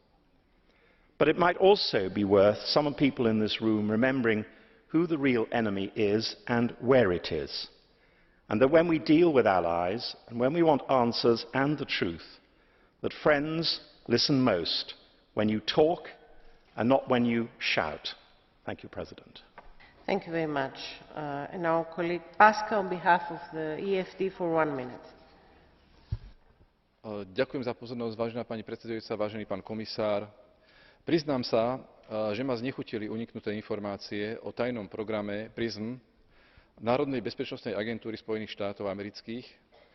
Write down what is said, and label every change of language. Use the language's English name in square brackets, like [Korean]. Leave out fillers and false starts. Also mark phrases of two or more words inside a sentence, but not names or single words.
[English] But it might also be worth some people in this room remembering who the real enemy is and where it is, and that when we deal with allies and when we want answers and the truth, that friends listen most when you talk and not when you shout. Thank you, President. Thank you very much. And now colleague Pasca on behalf of the EFD for 1 minute. [Slovak] Ďakujem za pozornosť, vážená pani predsedajúca, vážený pán komisár. Priznám sa, že ma znechutili uniknuté informácie o tajnom programe Prism Národnej bezpečnostnej agentúry Spojených štátov amerických,